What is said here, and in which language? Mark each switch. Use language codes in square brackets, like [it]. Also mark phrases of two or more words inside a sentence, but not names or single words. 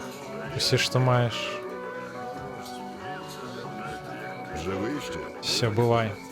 [be] Усе, [ru] что маешь. [uk] Живий ще? Все, [be] бывай.